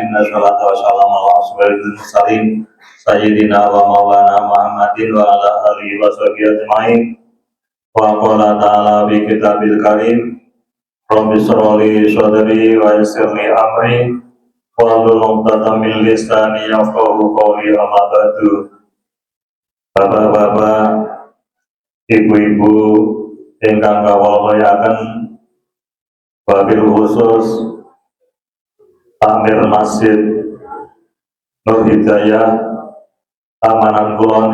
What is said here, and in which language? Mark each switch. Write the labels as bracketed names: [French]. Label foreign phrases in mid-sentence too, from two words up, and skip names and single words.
[Arabic] والصلاة والسلام على أشرف المرسلين سيدنا ومولانا محمد وعلى آله وصحبه أجمعين. وقال تعالى بكتابه الكريم. رب اشرح لي صدري ويسر لي أمري. واحلل عقدة من لساني يفقهوا قولي. أما بعد. [Javanese] Bapak-bapak, ibu-ibu ingkang kawula mulyakaken, wabil khusus Amir Masjid Nur Hidayah Tamanan Kulon